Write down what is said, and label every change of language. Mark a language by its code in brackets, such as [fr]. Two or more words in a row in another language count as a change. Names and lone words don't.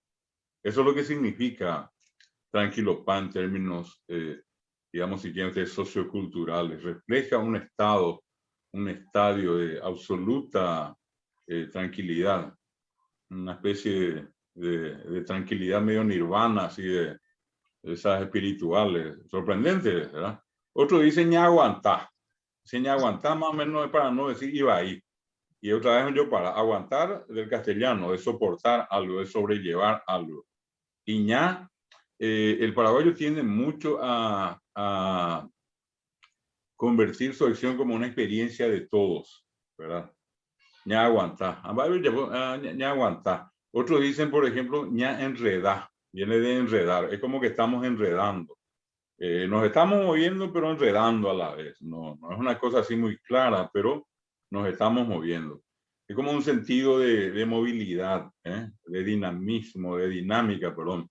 [es] Eso es lo que significa tranquilo pa en términos, digamos, si quieren ser socioculturales. Refleja un estado, un estadio de absoluta tranquilidad. Una especie de tranquilidad medio nirvana, así de esas espirituales, sorprendentes, ¿verdad? Otro dice [gn] ña aguantá. [es] Dice [gn] ña aguantá [es] más o menos para no decir iba ahí. Y otra vez yo para aguantar del castellano, de soportar algo, de sobrellevar algo. Y ña, el paraguayo tiende mucho a convertir su acción como una experiencia de todos, ¿verdad? [gn] ña aguantá. ña aguantá. [es] Otros dicen, por ejemplo, [gn] ña enredá. [es] Viene de enredar. Es como que estamos enredando. Nos estamos moviendo, pero enredando a la vez. No es una cosa así muy clara, pero nos estamos moviendo. Es como un sentido de movilidad, de dinamismo, de dinámica, perdón.